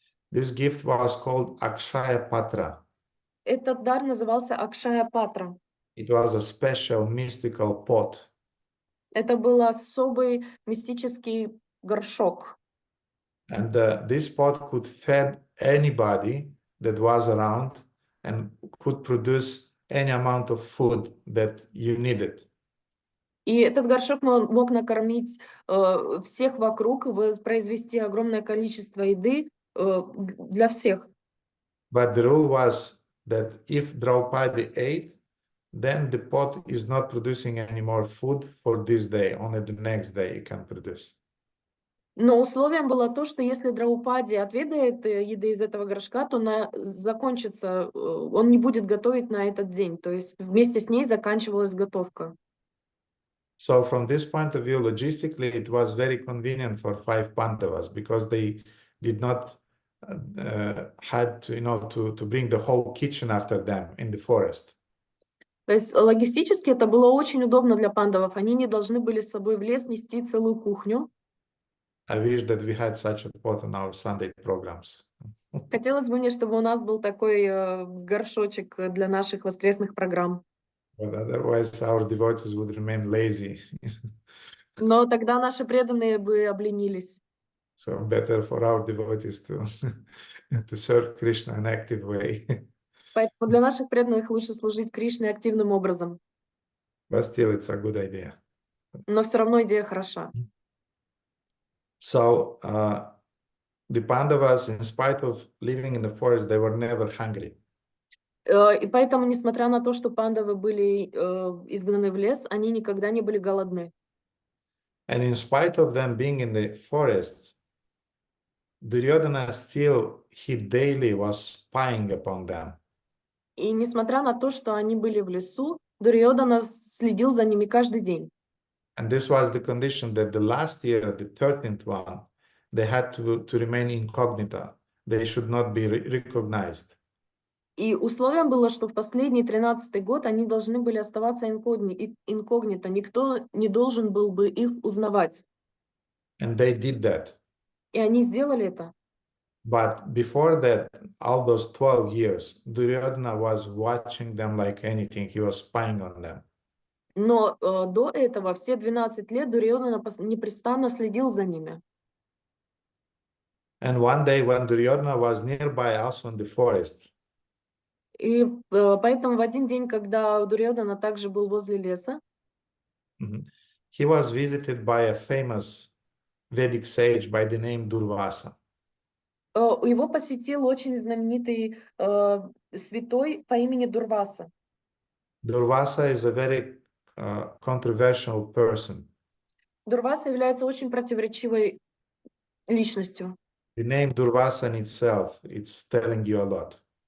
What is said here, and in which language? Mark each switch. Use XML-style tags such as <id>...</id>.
<en>This gift was called Akshaya Patra.</en> <ru>Этот дар назывался Акшая Патра.</ru> <en>It was a special mystical pot.</en> <ru>Это был особый мистический горшок.</ru> <en>And this pot could feed anybody that was around and could produce any amount of food that you needed.</en> <ru>И этот горшок мог накормить всех вокруг, произвести огромное количество еды для всех.</ru> <en>But the rule was that if Draupadi ate, then the pot is not producing any more food for this day. Only the next day it can produce.</en> <ru>Но условием было то, что если Драупади отведает еды из этого горшка, то закончится, он не будет готовить на этот день. То есть вместе с ней заканчивалась готовка.</ru> <en>So from this point of view, logistically, it was very convenient for 5 Pandavas because they did not had to, to bring the whole kitchen after them in the forest.</en> <ru>То есть логистически это было очень удобно для пандавов. Они не должны были с собой в лес нести целую кухню.</ru> <en>I wish that we had such a pot on our Sunday programs.</en> <ru>Хотелось бы мне, чтобы у нас был такой горшочек для наших воскресных программ.</ru> <en>But otherwise, our devotees would remain lazy.</en> <ru>Но тогда наши преданные бы обленились.</ru> <en>So better for our devotees to serve Krishna in an active way.</en> <ru>Поэтому для наших преданных лучше служить Кришне активным образом.</ru> <en>But still, it's a good idea.</en> <ru>Но все равно идея хороша.</ru> <en>So the Pandavas, in spite of living in the forest, they were never hungry.</en> <ru>И поэтому, несмотря на то, что пандавы были изгнаны в лес, они никогда не были голодны.</ru> <en>And in spite of them being in the forest, Duryodhana still, he daily was spying upon them.</en> <ru>И несмотря на то, что они были в лесу, Дурьодана следил за ними каждый день.</ru> <en>And this was the condition that the last year, the 13th one, they had to remain incognito. They should not be recognized.</en> <ru>И условием было, что в последний 13-й год они должны были оставаться инкогнито. Никто не должен был бы их узнавать.</ru> <en>And they did that.</en> <ru>И они сделали это.</ru> <en>But before that, all those 12 years, Duryodhana was watching them like anything. He was spying on them.</en> <ru>Но до этого, все 12 лет, Дурьодана непрестанно следил за ними.</ru> <en>And one day when Duryodhana was nearby also in the forest,</en> <ru>И поэтому в один день, когда Дурьодана также был возле леса,</ru> <en>he was visited by a famous Vedic sage by the name Durvasa.</en> <ru>его посетил очень знаменитый святой по имени Дурваса.</ru> <en>Durvasa is a very controversial person.</en> <ru>Дурваса является очень противоречивой личностью.</ru> <en>The name Durvasa in itself, it's telling you a lot.</en>